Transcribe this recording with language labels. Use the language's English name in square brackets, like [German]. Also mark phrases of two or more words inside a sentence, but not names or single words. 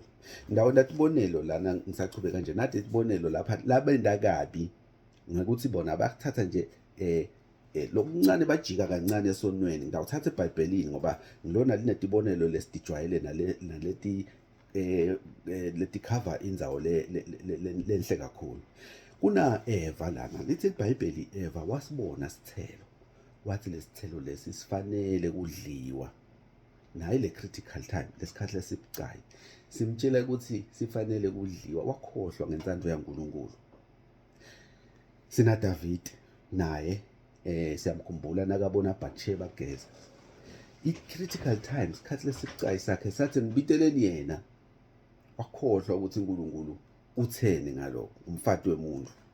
[Swati] Ndawo natibonelo lana ngisachubeka nje nathi tibonelo lapha labenda kabi ngokuthi bona bakuthatha nje lokuncane bajika kancane esonweni. Ngawuthatha eBhayibhelini ngoba ngilona linetibonelo lesidijwayele naleti leti cover indzawo lenhle kakhulu. Kuna Eva lana, lithi iBhayibheli Eva wasibona sithelo, wathi lesithelo lesi sifanele kudliwa. Nayi le [English] critical time, [Swati] lesikhathi lesibucayi simtshela ukuthi sifanele kudliwa, wakhohlwa ngensando yaNkulunkulu. Sina David naye siyamkhumbula nakabona Bathsheba geza. I- [English] critical time, [Swati] isikhathi lesibucayi sakhe sathi ngibiteleni yena, wakhohlwa ukuthi uNkulunkulu utheni ngalokho, umfati wemuntu.